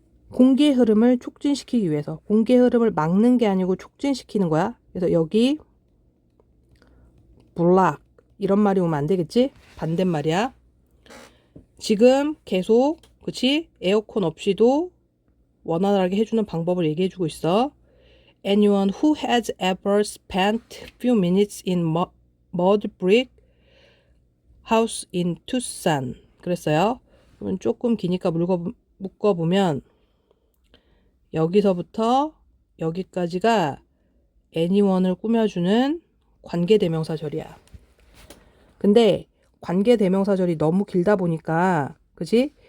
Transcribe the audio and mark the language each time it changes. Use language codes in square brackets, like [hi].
[ko] 공기의 흐름을 촉진시키기 위해서 공기의 흐름을 막는 게 아니고 촉진시키는 거야. 그래서 여기 block 이런 말이 오면 안 되겠지? 반대말이야. 지금 계속 그치? 에어컨 없이도 원활하게 해주는 방법을 얘기해주고 있어. [en] Anyone who has ever spent few minutes in mud brick house in Tucson. [ko] 그랬어요. 그러면 조금 기니까 묶어보면 여기서부터 여기까지가 anyone을 꾸며주는 관계대명사절이야. 근데 관계대명사절이 너무 길다 보니까 그치?